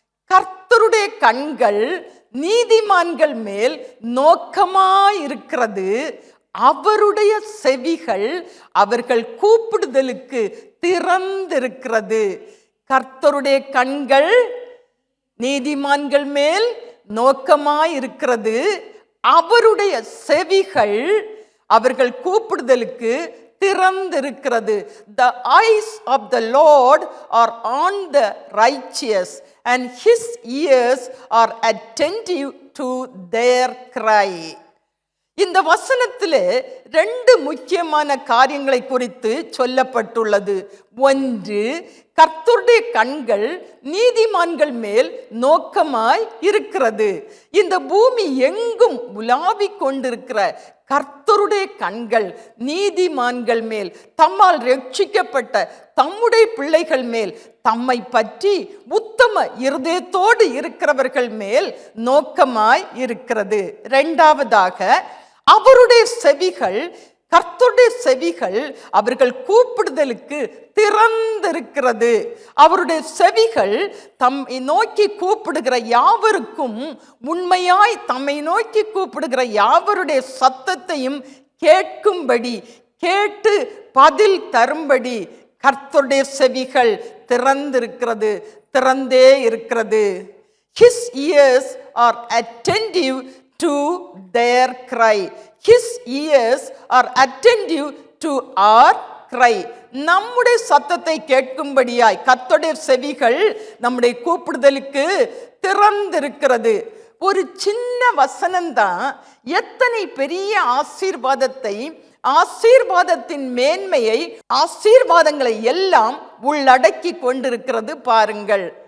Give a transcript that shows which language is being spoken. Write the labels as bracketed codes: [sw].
[ta] கர்த்தருடைய கண்கள் நீதிமான்கள் மேல் நோக்கமாயிருக்கிறது, அவருடைய செவிகள் அவர்கள் கூப்பிடுதலுக்கு திறந்திருக்கிறது. கர்த்தருடைய கண்கள் நீதிமான்கள் மேல் நோக்கமாயிருக்கிறது, அவருடைய செவிகள் அவர்கள் கூப்பிடுதலுக்கு திறந்திருக்கிறது. [en] The eyes of the Lord are on the righteous and his ears are attentive to their cry. [ta] இந்த வசனத்திலே 2 முக்கியமான காரியங்களை குறித்து சொல்லப்பட்டுள்ளது. ஒன்று, கர்த்தருடைய கண்கள் நீதிமான்கள் மேல் நோக்கமாய் இருக்கிறது. இந்த பூமி எங்கும் உலாவிக் கொண்டிருக்கிற கர்த்தருடைய கண்கள் நீதிமான்கள் மேல், தம்மால் ரட்சிக்கப்பட்ட தம்முடைய பிள்ளைகள் மேல், தம்மை பற்றி உத்தம இருதயத்தோடு இருக்கிறவர்கள் மேல் நோக்கமாய் இருக்கிறது. 2வதாக, அவருடைய செவிகள், கர்த்தருடைய செவிகள் அவர்கள் கூப்பிடுதலுக்கு திறந்திருக்கிறது. அவருடைய செவிகள் தம்மை நோக்கி கூப்பிடுகிற யாவருக்கும், உண்மையாய் தம்மை நோக்கி கூப்பிடுகிற யாவருடைய சத்தத்தையும் கேட்கும்படி, கேட்டு பதில் தரும்படி கர்த்தருடைய செவிகள் திறந்திருக்கிறது, திறந்தே இருக்கிறது. [en] His ears are attentive to their cry. His ears are attentive to our cry. [ta] நம்முடைய சத்தத்தை கேட்கும்படியாய் கர்த்தருடைய செவிகள் நம்முடைய கூப்பிடுதலுக்கு திறந்திருக்கிறது. ஒரு சின்ன வசனம்தான் எத்தனை பெரிய ஆசீர்வாதத்தை ஆசீர்வாதத்தின் மேன்மையை, ஆசீர்வாதங்களை எல்லாம் உள்ளடக்கி கொண்டிருக்கிறது பாருங்கள்.